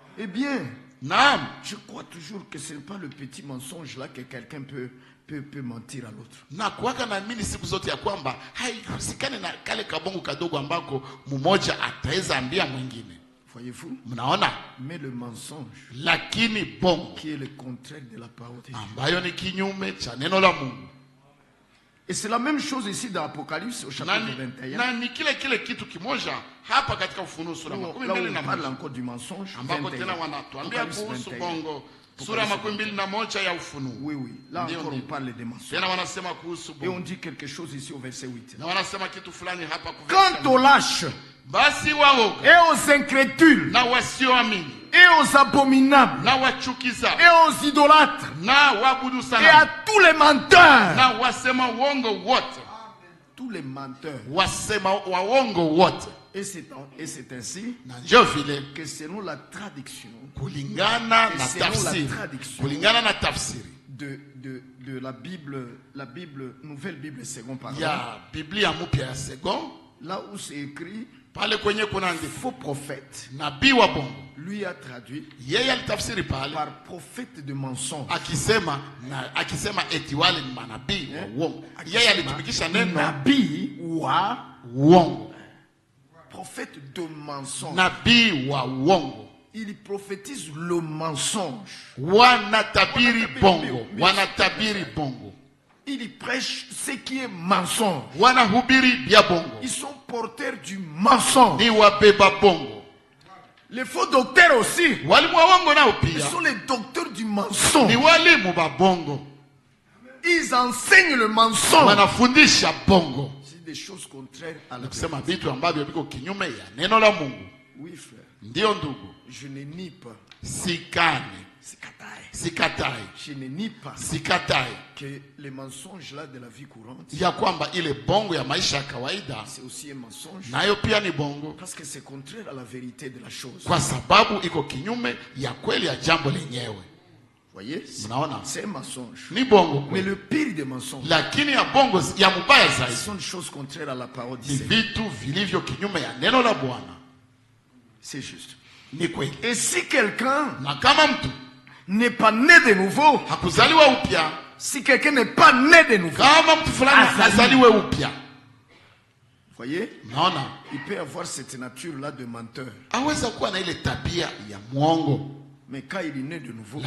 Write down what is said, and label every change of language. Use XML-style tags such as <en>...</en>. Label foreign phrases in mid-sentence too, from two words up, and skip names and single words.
<fr>Eh bien,</fr> <sw>Naam,</sw> <fr>je crois toujours que ce n'est pas le petit mensonge là que quelqu'un peut mentir à l'autre.</fr> <sw>na kuwaka naamini siku zote ya kwamba haihusikani na kale kabongo kadogo ambako mmoja ataweza ambia mwingine.</sw> <fr>Voyez-vous?</fr> <sw>Mnaona?</sw> <fr>Mais le mensonge,</fr> <sw>Lakini bongo</sw> <fr>qui est le contraire de la parole de Dieu.</fr> <sw>ambayo ni kinyume cha neno la Mungu.</sw> <fr>Et c'est la même chose ici dans Apocalypse au chapitre 21.</fr> <sw>Na ni kile kitu kimoja hapa katika Ufunuo sura</sw> <fr>Là, 21 on parle encore du mensonge.</fr> <sw>ambako 21. tena wanatuambia Apocalypse kuhusu 21. bongo sura 21 ya Ufunuo.</sw> <fr>Oui, oui. Là</fr> <sw>Ndio,</sw> <fr>encore, on</fr> <sw>ndio.</sw> <fr>parle des mensonges.</fr> <sw>Tena wanasema kuhusu</sw> <fr>Et on</fr> <sw>bongo.</sw> <fr>dit quelque chose ici au verset 8.</fr> <sw>Na wanasema kitu fulani hapa</sw> <fr>Quant aux lâches</fr> <sw>basi waoga</sw> <fr>et aux incrédules</fr> <sw>na wasioamini</sw> <fr>et aux abominables</fr> <sw>na wachukiza</sw> <fr>et aux idolâtres</fr> <sw>na waabudu</sw> <fr>et</fr> <sw>sana</sw> <fr>à tous les menteurs.</fr> <sw>na wasema uongo wote,</sw> <fr>Tous les menteurs.</fr> <sw>wasema waongo wote.</sw> <fr>Et c'est ainsi</fr> <sw>Na ndio vile</sw> <fr>que selon la traduction</fr> <sw>kulingana</sw> <fr>Et</fr> <sw>na</sw> <fr>selon la</fr> <sw>tafsiri,</sw> <fr>traduction</fr> <sw>kulingana na tafsiri</sw> <fr>de la Bible, Nouvelle Bible Second Pardon,</fr> <sw>ya Biblia mpya ya Second,</sw> <fr>là où c'est écrit</fr> <sw>pale kwenye kuna andiko</sw> <fr>faux prophète,</fr> <sw>nabii wa bongo,</sw> <fr>lui a traduit</fr> <sw>yeye alitafsiri pale</sw> <fr>par prophète de mensonge.</fr> <sw>akisema eti wale ni manabii wa uongo. Yeye alitumikisha neno Nabii wa uongo,</sw> <fr>prophète de mensonge.</fr> <sw>nabii wa uongo.</sw> <fr>Il prophétise le mensonge.</fr> <sw>Wanatabiri bongo, wanatabiri bongo,</sw> <fr>Il prêche ce qui est mensonge.</fr> <sw>wanahubiri bya bongo,</sw> <fr>Ils sont porteurs du mensonge.</fr> <sw>ni wabeba bongo.</sw> <fr>Les faux docteurs aussi.</fr> <sw>Walimu wa uongo nao</sw> <fr>Ils</fr> <sw>pia</sw> <fr>sont les docteurs du</fr> <sw>ni</sw> <fr>mensonge.</fr> <sw>walimu ba bongo,</sw> <fr>Ils enseignent le mensonge.</fr> <sw>wanafundisha bongo,</sw> <fr>C'est des choses contraires à la</fr> <sw>kusema</sw> <fr>vérité.</fr> <sw>vitu ambavyo viko kinyume ya neno la Mungu.</sw> <fr>Oui, frère.</fr> <sw>Ndiyo ndugu,</sw> <fr>Je ne nie pas.</fr> <sw>sikane,</sw> <fr>C'est kataï.</fr> <sw>sikatai,</sw> <fr>Je ne nie pas</fr> <sw>sikatai</sw> <fr>que les mensonges là de la vie courante,</fr> <sw>ya kwamba ile bongo ya maisha ya kawaida</sw> <fr>c'est aussi un mensonge.</fr> <sw>nayo pia ni bongo,</sw> <fr>Parce que c'est contraire à la vérité de la chose.</fr> <sw>kwa sababu iko kinyume ya kweli ya jambo lenyewe.</sw> <fr>Voyez?</fr> <sw>Mnaona,</sw> <fr>C'est un mensonge.</fr> <sw>ni bongo</sw> <fr>Mais</fr> <sw>kweli.</sw> <fr>le pire des mensonges,</fr> <sw>Lakini ya bongo ya mubaya</sw> <fr>ce</fr> <sw>zaidi</sw> <fr>sont des choses contraires à la parole du</fr> <sw>ni</sw> <fr>Seigneur.</fr> <sw>vitu vilivyo kinyume ya neno la Bwana.</sw> <fr>C'est juste.</fr> <sw>Ni kweli,</sw> <fr>Et si quelqu'un</fr> <sw>na kama mtu</sw> <fr>n'est pas né de nouveau,</fr> <sw>hakuzaliwa upya,</sw> <fr>si quelqu'un n'est pas né de nouveau,</fr> <sw>kama mtu fulani hazaliwe upya,</sw> <fr>voyez,</fr> <sw>naona</sw> <fr>il peut avoir cette nature-là de menteur.</fr> <sw>aweza kuwa na ile tabia ya mwongo,</sw> <fr>Mais quand il est né de nouveau,</fr>